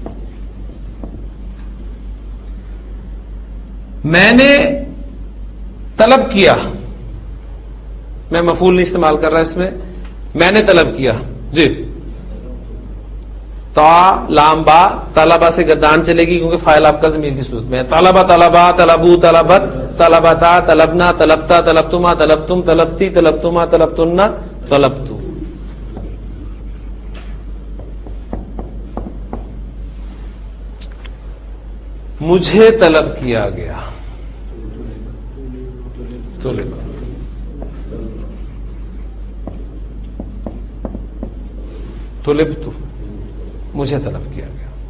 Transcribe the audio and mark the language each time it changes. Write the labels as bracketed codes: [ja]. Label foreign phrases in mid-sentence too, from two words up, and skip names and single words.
[ur] میں نے طلب کیا، میں مفعول نہیں استعمال کر رہا اس میں نے طلب کیا. جی تا لام با طلبہ سے گردان چلے گی کیونکہ فاعل آپ کا ضمیر کی صورت میں ہے. [ar] طلبہ طلبہ طلبو طلبت طلبتا طلبنا طلبتا طلبتما طلبتم طلبتی طلبتما طلبتن طلبتو. [ur] مجھے طلب کیا گیا. طلبت مجھے طلب کیا گیا.